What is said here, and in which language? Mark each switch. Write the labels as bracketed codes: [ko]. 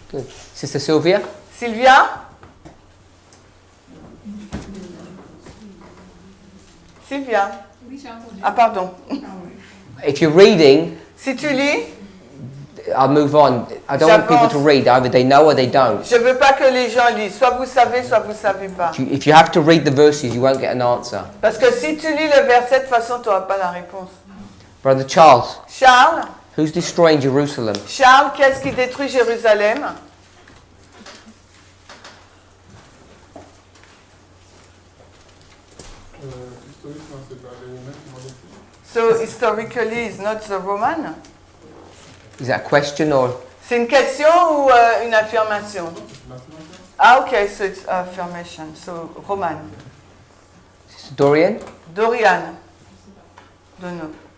[en] Good. Sister Sylvia? [fr] Sylvia? Sylvia? Ah, pardon. [en] If you're reading, [fr] Si tu lis, [en] I'll move on. I don't want people to read. Either they know or they don't. [fr] je veux pas que les gens lisent. Soit vous savez, soit vous savez pas. [en] If you have to read the verses, you won't get an answer. [fr] Parce que si tu lis le verset, de toute façon, tu n'auras pas la réponse. [en] Brother Charles, [fr] Charles? [en] who's destroying Jerusalem? [fr] Charles, qu'est-ce qui détruit Jérusalem? [en] So historically, it's not the Roman? Is that a question or? [fr] C'est une question ou une affirmation? [en] Ah, ok, so it's affirmation. So Roman. Sister Dorian? Dorian. Don't know.